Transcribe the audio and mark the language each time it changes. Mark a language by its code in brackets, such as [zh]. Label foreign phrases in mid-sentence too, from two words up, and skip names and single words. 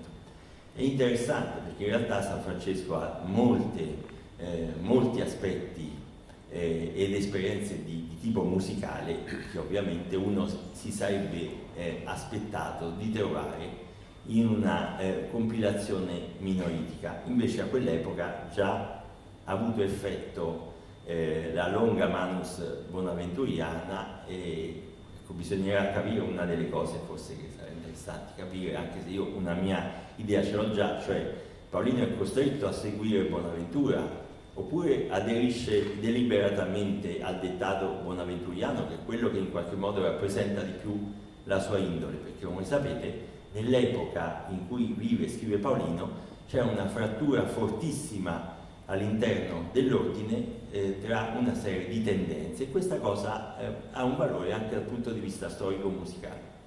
[it] È interessante perché in realtà San Francesco ha molti aspetti ed esperienze di tipo musicale che ovviamente uno si sarebbe aspettato di trovare in una compilazione minoritica. Invece a quell'epoca già ha avuto effetto la [la] longa manus [it] bonaventuriana e ecco, bisognerà capire una delle cose forse che sarà interessante capire, anche se io una mia idea ce l'ho già, cioè Paolino è costretto a seguire Bonaventura oppure aderisce deliberatamente al dettato bonaventuriano, che è quello che in qualche modo rappresenta di più la sua indole, perché come sapete nell'epoca in cui vive e scrive Paolino c'è una frattura fortissima all'interno dell'ordine tra una serie di tendenze e questa cosa ha un valore anche dal punto di vista storico-musicale.